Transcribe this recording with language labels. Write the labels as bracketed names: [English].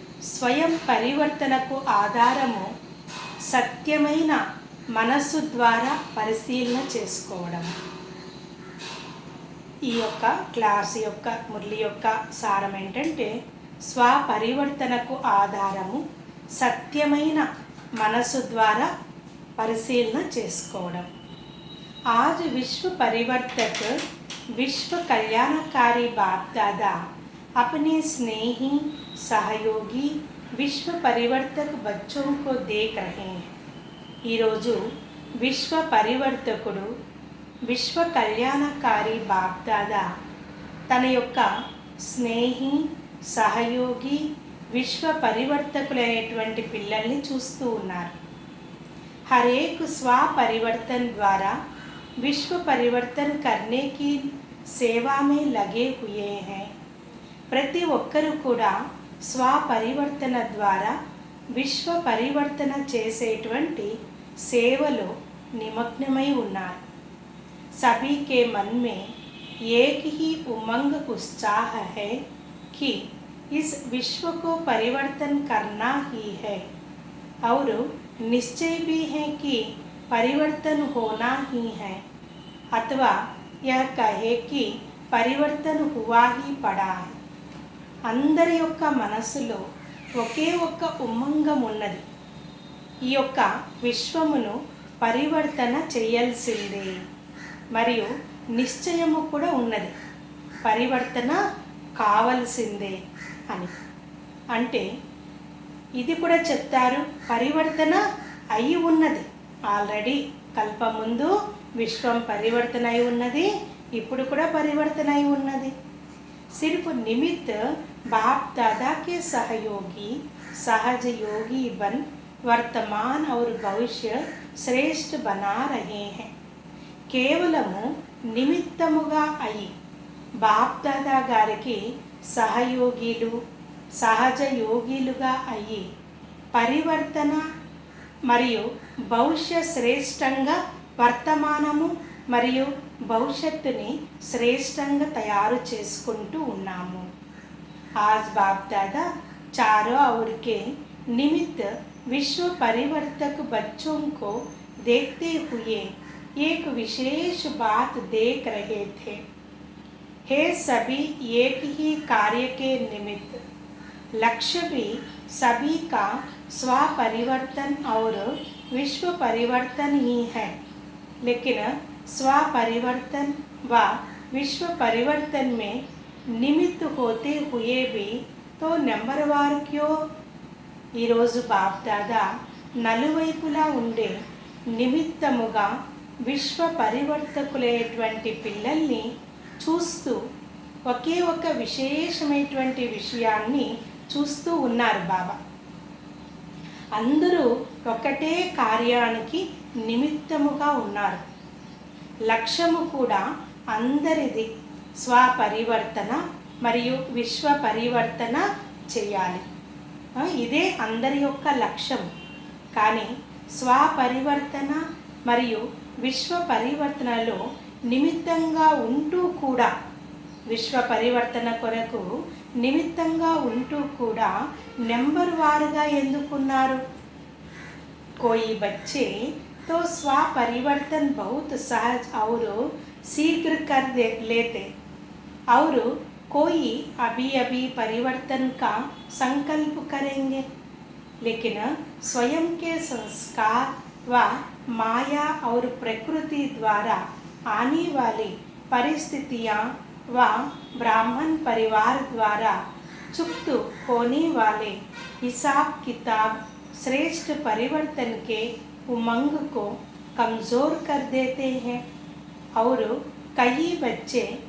[Telugu] స్వయం పరివర్తనకు ఆధారము సత్యమైన మనస్సు ద్వారా పరిశీలన చేసుకోవడం. ఈ యొక్క క్లాస్ యొక్క మురళి యొక్క సారం ఏంటంటే, స్వపరివర్తనకు ఆధారము సత్యమైన మనస్సు ద్వారా పరిశీలన చేసుకోవడం. [Hindi] आज विश्व परिवर्तक, विश्व कल्याणकारी बाप दादा अपने स्नेही सहयोगी विश्व परिवर्तक बच्चों को देख रहे हैं. [Telugu] ఈరోజు విశ్వ పరివర్తకుడు, విశ్వ కళ్యాణకారి బాప్ దాదా తన యొక్క స్నేహి సహయోగి విశ్వ పరివర్తకులైనటువంటి పిల్లల్ని చూస్తూ ఉన్నారు. [Hindi] हरेक स्व परिवर्तन द्वारा विश्व परिवर्तन करने की सेवा में लगे हुए हैं. [Telugu] ప్రతి ఒక్కరు కూడా స్వపరివర్తన ద్వారా విశ్వ పరివర్తన చేసేటువంటి సేవలో నిమగ్నమై ఉన్నారు. [Hindi] सभी के मन में एक ही उमंग उत्साह है कि इस विश्व को परिवर्तन करना ही है और निश्चय भी है कि परिवर्तन होना ही है, अथवा यह कहे कि परिवर्तन हुआ ही पड़ा है. [Telugu] అందరి యొక్క మనసులో ఒకే ఒక్క ఉమ్మంగం ఉన్నది. ఈ యొక్క విశ్వమును పరివర్తన చేయాల్సిందే మరియు నిశ్చయము కూడా ఉన్నది, పరివర్తన కావాల్సిందే అని. అంటే ఇది కూడా చెప్తారు, పరివర్తన అయి ఉన్నది. ఆల్రెడీ కల్పముందు విశ్వం పరివర్తన అయి ఉన్నది, ఇప్పుడు కూడా పరివర్తన అయి ఉన్నది. [Hindi] सिर्फ निमित्त बाप दादा के सहयोगी सहज योगी बन वर्तमान और भविष्य श्रेष्ठ बना रहे हैं. [Telugu] కేవలము నిమిత్తముగా అయి బాప్ దాదా గారికి సహయోగిలు సహజ యోగిలుగా అయ్యి పరివర్తన మరియు భవిష్య శ్రేష్టంగా వర్తమానము మరియు భవిష్యత్తుని శ్రేష్టంగా తయారు చేసుకుంటూ ఉన్నాము. [Hindi] आज बाप दादा चारों ओर के निमित्त विश्व परिवर्तक बच्चों को देखते हुए एक विशेष बात देख रहे थे. हे सभी एक ही कार्य के निमित्त, लक्ष्य भी सभी का स्व परिवर्तन और विश्व परिवर्तन ही है. लेकिन स्व परिवर्तन व विश्व परिवर्तन में निमित्त होते हुए भी तो नंबरवार क्यों? [Telugu] ఈరోజు బాప్ దాదా నలువైపులా ఉండే నిమిత్తముగా విశ్వ పరివర్తకులైనటువంటి పిల్లల్ని చూస్తూ ఒకే ఒక విశేషమైనటువంటి విషయాన్ని చూస్తూ ఉన్నారు బాబా. అందరూ ఒకటే కార్యానికి నిమిత్తముగా ఉన్నారు. లక్ష్యము కూడా అందరిది స్వపరివర్తన మరియు విశ్వ పరివర్తన చేయాలి. ఇదే అందరి యొక్క లక్ష్యం. కానీ స్వపరివర్తన మరియు విశ్వ పరివర్తనలో నిమిత్తంగా ఉంటూ కూడా, విశ్వ పరివర్తన కొరకు నిమిత్తంగా ఉంటూ కూడా నెంబర్ వారుగా ఎందుకున్నారు? [Hindi] कोई बच्चे तो स्व परिवर्तन बहुत सहज और शीघ्र कर लेते और कोई अभी अभी परिवर्तन का संकल्प करेंगे. लेकिन स्वयं के संस्कार व माया और प्रकृति द्वारा आने वाली परिस्थितियाँ व ब्राह्मण परिवार द्वारा चुक्त होने वाले हिसाब किताब श्रेष्ठ परिवर्तन के उमंग को कमज़ोर कर देते हैं. और कई बच्चे